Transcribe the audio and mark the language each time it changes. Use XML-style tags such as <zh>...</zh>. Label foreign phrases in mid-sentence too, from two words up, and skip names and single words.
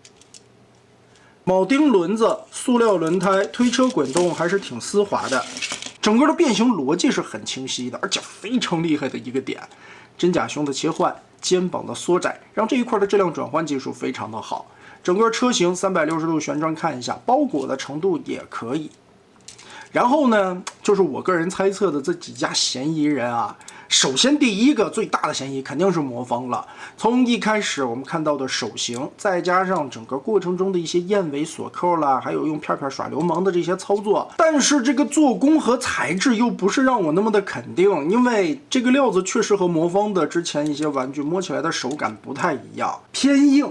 <zh>鉚釘輪子、塑料輪胎、推車滾動還是挺絲滑的，整個的變形邏輯是很清晰的，而且非常厲害的一個點。真假胸的切換，肩膀的縮窄，讓這一塊的質量轉換技術非常的好。整個車型360度旋轉看一下，包裹的程度也可以。然後呢，就是我個人猜測的這幾家嫌疑人啊。首先，第一個最大的嫌疑肯定是魔方了。從一開始我們看到的手型，再加上整個過程中的一些燕尾鎖扣啦，還有用片片耍流氓的這些操作，但是這個做工和材質又不是讓我那麼的肯定，因為這個料子確實和魔方的之前一些玩具摸起來的手感不太一樣，偏硬。</zh>